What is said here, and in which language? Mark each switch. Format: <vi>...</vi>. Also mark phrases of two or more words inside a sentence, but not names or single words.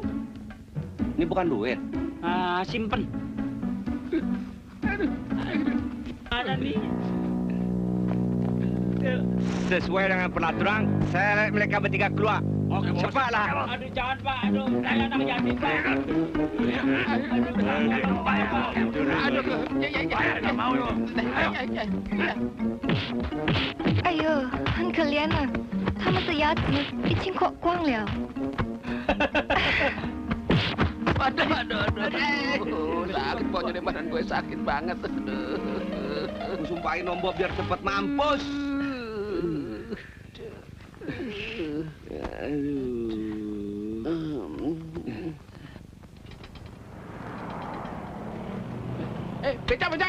<id>Ini bukan duit. Simpen. Ada nih. Sesuai dengan peraturan, saya mereka bertiga keluar. Oke, bos. Cepatlah. Aduh, jangan, Pak. Aduh, saya anak yatim, Pak.</id> <zh>哎呦，很可怜呢，他们的牙齿已经刮光了。</zh> <id>Aduh. Sakit pokoknya badan gue sakit banget. Aku sumpahin nombor biar cepat mampus. Beca.</id>